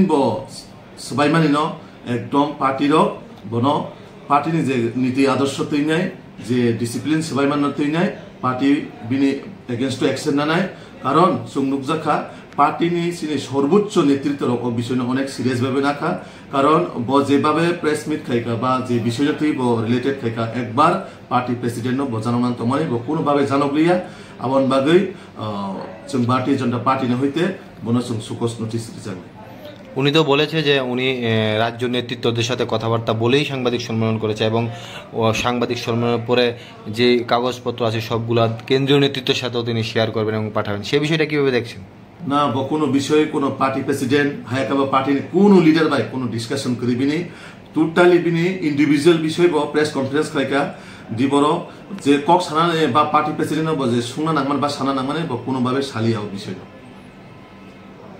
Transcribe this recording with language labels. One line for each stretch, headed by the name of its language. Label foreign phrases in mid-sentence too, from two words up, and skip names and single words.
Kok Borok: बो सबायमानि न एकदम पार्टी बनो पार्टी जे नीति आदर्श तैनाय जे डिसिप्लिन सबायमान तैनाय पार्टी बिनि एगेंस्ट एक्शन नानाय कारण जों नुकजाखा पार्टी सर्वोच्च नेतृत्व विषय अनेक सीरियस भावे नाखा कारण ब जेबाबे
English: press meet
Kok Borok: खाइका बा जे विषय रिलेटेड खाइका एक बार
English: party president
Kok Borok: बजानांग तमाय कोनो भावे जानगलिया आबन बागै जों भारतीय जनता पार्टी হইতে বনো जों सुकस नोटिस रिजागनाय
Bangla: উনি তো বলেছে যে উনি রাজ্য নেতৃত্বদের সাথে কথাবার্তা বলেই সাংবাদিক সম্মেলন করেছে এবং সাংবাদিক সম্মেলনের পরে যে কাগজপত্র আছে সবগুলা কেন্দ্রীয় নেতৃত্বের সাথেও তিনি শেয়ার করবেন এবং পাঠাবেন সেই বিষয়টা কিভাবে দেখছেন
Kok Borok: না কোনো বিষয়ে কোনো
English: party president
Kok Borok: হায়াকাবা পার্টির কোনো লিডার বাই কোনো ডিসকাশন করিবিনি টোটালি বিনি ইন্ডিভিজুয়াল বিষয় বা
English: press conference
Kok Borok: খাইকা দিবর যে কক সানা বা
English: party president
Kok Borok: যে সুনা নাংমান বা সানা নাংমানে বা কোনোভাবে সালিয়াও বিষয়